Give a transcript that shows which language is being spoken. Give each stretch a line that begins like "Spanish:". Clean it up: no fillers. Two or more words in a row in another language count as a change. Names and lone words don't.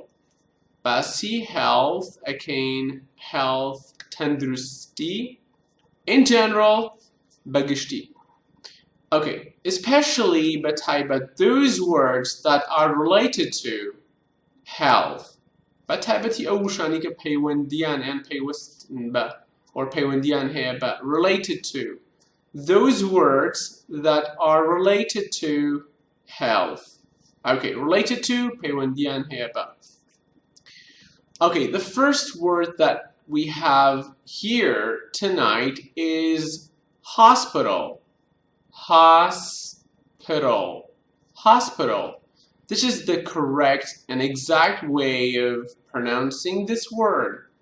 English: Basi health, again, health, tendrusti. In general, bagishti. Okay, especially but those words that are related to health.
Central Kurdish: بەتایبەتی ئەو وشانی کە پەیوەندیان یان پەیوەستن بە or پەیوەندیان هەیە بە
English: related to. Those words that are related to health. Okay, related to
Central Kurdish: پەیوەندیان هەیە بە.
English: Okay, the first word that we have here tonight is hospital. Hospital. Hospital. This is the correct and exact way of pronouncing this word.